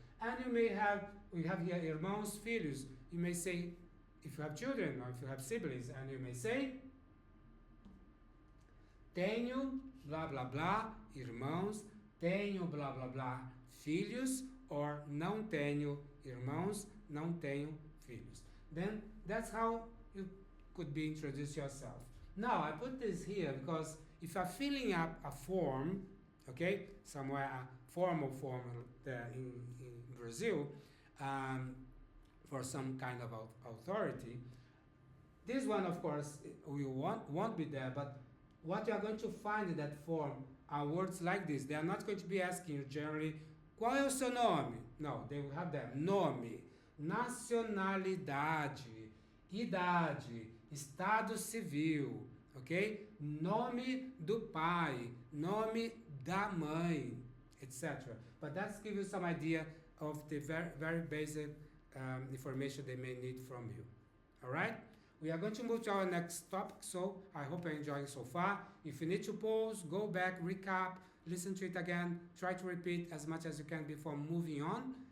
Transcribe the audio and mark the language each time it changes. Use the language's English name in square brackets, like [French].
[English] And we have here irmãos, filhos. You may say, if you have children or if you have siblings, and you may say, [Portuguese] tenho, blá, blá, blá, irmãos, tenho, blá, blá, blá, filhos, [English] or [Portuguese] não tenho irmãos, não tenho filhos. [English] Then that's how you could be introduce yourself. Now, I put this here because if you're filling up a form, okay, somewhere a formal form in Brazil, for some kind of authority, this one, of course, won't be there, but what you are going to find in that form are words like this. They are not going to be asking you generally, [Portuguese] qual é o seu nome? [English] No, they will have that [Portuguese] nome, nacionalidade, idade, estado civil, [English] ok? [Portuguese] Nome do pai, nome da mãe, etc. [English] But that's give you some idea of the very, very basic information they may need from you. All right? We are going to move to our next topic, so I hope you're enjoying so far. If you need to pause, go back, recap, listen to it again, try to repeat as much as you can before moving on.